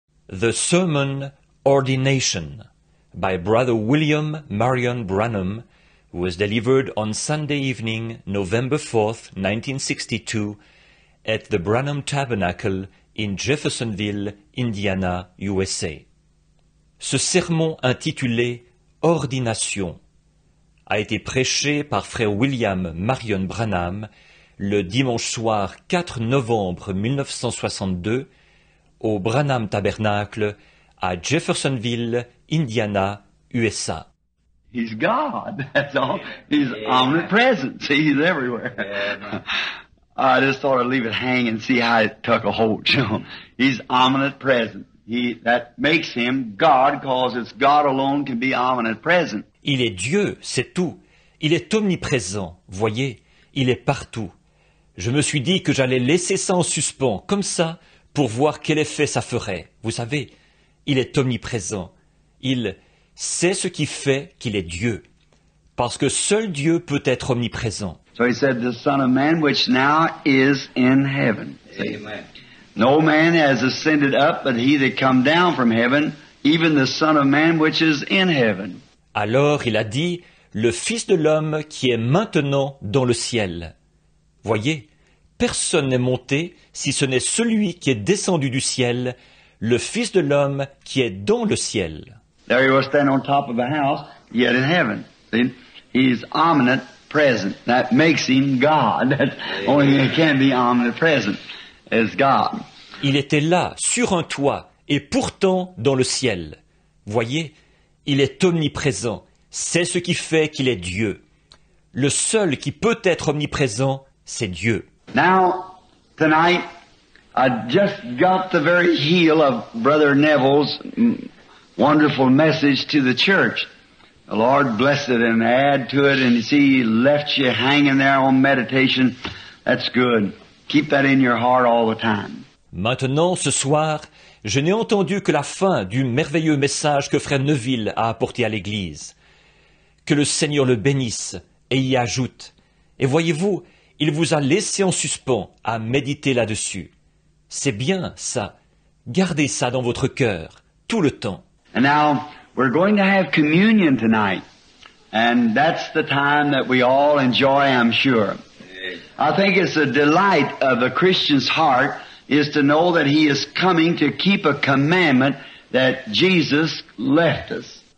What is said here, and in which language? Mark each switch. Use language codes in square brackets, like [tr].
[en] The Sermon Ordination by Brother William Marion Branham was delivered on Sunday evening, November 4th, 1962, at the Branham Tabernacle in Jeffersonville, Indiana, USA. [fr] Ce sermon intitulé « Ordination » a été prêché par frère William Marion Branham le dimanche soir 4 novembre 1962 au Branham Tabernacle à Jeffersonville, Indiana, USA. [en] He's God, that's all. He's omnipresent. See, He's everywhere. I just thought I'd leave it hang and see how it took a hold, you know. He's omnipresent. That makes Him God, because it's God alone can be omnipresent. [fr] Il est Dieu, c'est tout. Il est omniprésent, voyez, il est partout. Je me suis dit que j'allais laisser ça en suspens, comme ça, pour voir quel effet ça ferait. Vous savez, il est omniprésent. Il sait ce qui fait qu'il est Dieu. Parce que seul Dieu peut être omniprésent. [en] So He said, the Son of Man which now is in heaven. Amen. No man has ascended up, but He that come down from heaven, even the Son of Man which is in heaven. [fr] Alors il a dit, le Fils de l'homme qui est maintenant dans le ciel. Voyez, personne n'est monté si ce n'est celui qui est descendu du ciel, le Fils de l'homme qui est dans le ciel. [en] There He was standing on top of a house, yet in heaven. See? He's omnipresent. That makes Him God. That's the only thing that can be omnipresent is God. [fr] Il était là, sur un toit, et pourtant dans le ciel. Voyez, il est omniprésent. C'est ce qui fait qu'il est Dieu. Le seul qui peut être omniprésent, c'est Dieu. [en] Now, tonight, I just got the very heel of Brother Neville's wonderful message to the church. The Lord bless it and add to it, and you see, He left you hanging there on meditation. That's good. Keep that in your heart all the time. [fr] Maintenant, ce soir, je n'ai entendu que la fin du merveilleux message que frère Neville a apporté à l'Église. Que le Seigneur le bénisse et y ajoute. Et voyez-vous, il vous a laissé en suspens à méditer là-dessus. C'est bien ça. Gardez ça dans votre cœur, tout le temps. [en] And now, we're going to have communion tonight. And that's the time that we all enjoy, I'm sure. I think it's a delight of a Christian's heart is to know that he is coming to keep a commandment that Jesus left us.